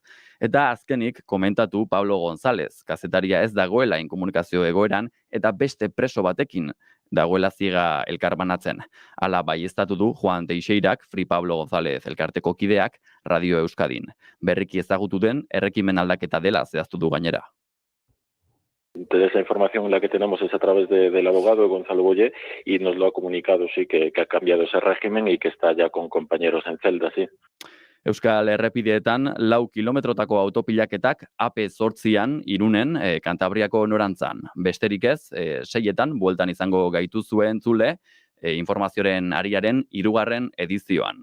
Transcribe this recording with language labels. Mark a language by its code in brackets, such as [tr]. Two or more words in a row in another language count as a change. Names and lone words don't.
[eu] Eta azkenik komentatu Pablo González, kazetaria ez dagoela inkomunikazio egoeran eta beste preso batekin dagoela ziga elkarbanatzen. Hala baieztatu du Juan Teixeirak, Free Pablo González elkarteko kideak, Radio Euskadin. Berriki ezagutu den errekimen aldaketa dela zehaztu du gainera. [es] Entonces, esa información la que tenemos es a través del abogado Gonzalo Boye y nos lo ha comunicado, sí, que ha cambiado ese régimen y que está ya con compañeros en celda, sí. [eu] Euskal Errepideetan 4 kilometrotako autopilaketak AP8an Irunen Kantabriako norantzan. Besterik ez, 6etan bueltan izango gaituzue entzule informazioaren ariaren 3. edizioan.